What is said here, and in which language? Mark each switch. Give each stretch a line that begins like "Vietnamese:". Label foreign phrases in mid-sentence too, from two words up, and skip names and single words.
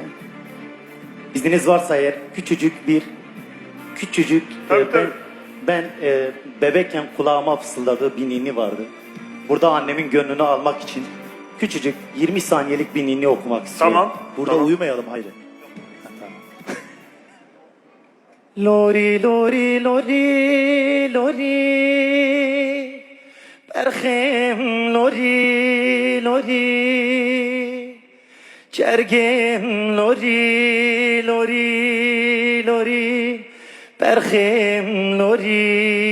Turkish: İzniniz varsa eğer küçücük ben bebekken kulağıma fısıldadığı bir ninni vardı. Burada annemin gönlünü almak için küçücük 20 saniyelik bir ninni okumak istiyorum. Tamam. Burada tamam. uyumayalım hayır.
Kurdish: Lori lori lori lori Berhem lori lori Çergem lori lori lori Berhem lori